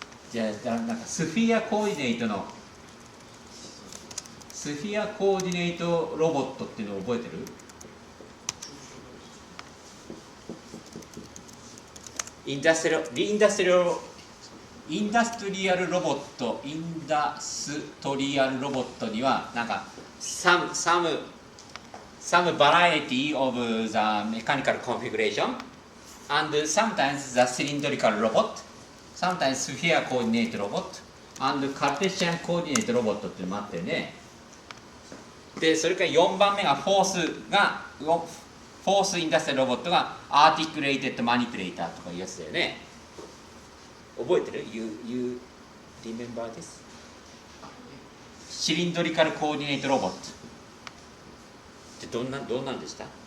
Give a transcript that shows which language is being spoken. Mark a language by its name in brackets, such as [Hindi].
[Japanese] じゃあなんかスフィアコーディネートのスフィアコーディネートロボットっていうのを覚えてる？インダストリアルロボットにはなんか [English] some variety of the mechanical configuration and sometimes the cylindrical robot, sometimes sphere coordinate robot and Cartesian coordinate robot [Japanese] っていうのもあったよね。でそれから4番目がフォースインダストリアルロボットがアーティクレイテッドマニピュレーターとかいうやつだよね。覚えてる？ [English] You remember this? [Japanese] シリンドリカルコーディネートロボットってどんなんでした？